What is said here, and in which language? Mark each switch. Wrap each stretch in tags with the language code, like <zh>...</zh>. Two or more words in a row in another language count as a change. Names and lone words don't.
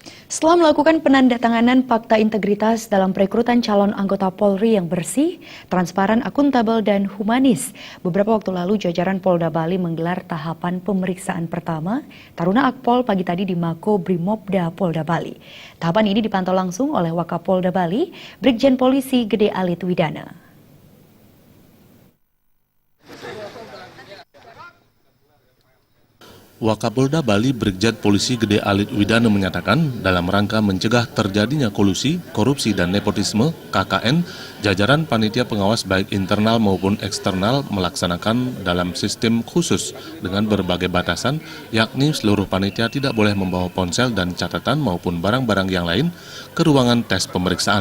<id>Setelah melakukan penandatanganan fakta integritas dalam perekrutan calon anggota Polri yang bersih, transparan, akuntabel, dan humanis, beberapa waktu lalu jajaran Polda Bali menggelar tahapan pemeriksaan pertama Taruna Akpol pagi tadi di Mako Brimopda Polda Bali. Tahapan ini dipantau langsung oleh Wakapolda Bali, Brigjen Polisi Gede Alit Widana. Wakapolda Bali Brigjen Polisi Gede Alit Widana menyatakan dalam rangka mencegah terjadinya kolusi, korupsi dan nepotisme, KKN, jajaran panitia pengawas baik internal maupun eksternal melaksanakan dalam sistem khusus dengan berbagai batasan, yakni seluruh panitia tidak boleh membawa ponsel dan catatan maupun barang-barang yang lain ke ruangan tes pemeriksaan.</id>